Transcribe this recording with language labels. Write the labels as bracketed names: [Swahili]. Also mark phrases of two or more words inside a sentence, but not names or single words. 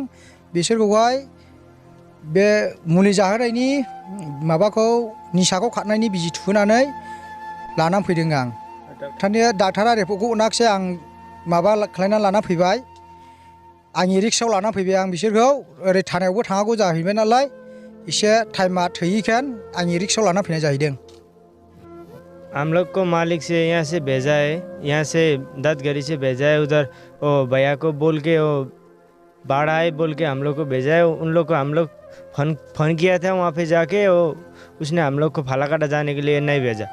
[Bodo] बिसोरखौहाय बे मुलि जाहोनायनि माबाखौ निसाखौ खारनायनि बिजि थुहोनानै लानानै फैदों आं। डाक्टारा रिपर्टखौ हराखिसै, आं माबा खालायना लाना फैबाय। आंनि रिक्सायाव लाना फैबाय आं बिसोरखौ। ओरै थानायावबो थांनांगौ जाहैबाय नालाय एसे टाइमा थोयैखाय आंनि रिक्सायाव लाना फैनाय जाहैदों। [Hindi] हम लोग को मालिक से यहाँ से भेजा है, यहाँ से दादगारी से भेजा है। उधर वो भैया को बोल के वो बाढ़ आए बोल के हम लोग को भेजा है। उन लोग को हम लोग फोन किया था, वहाँ पे जाके वो उसने हम लोग को फालाकाटा जाने के लिए नहीं भेजा।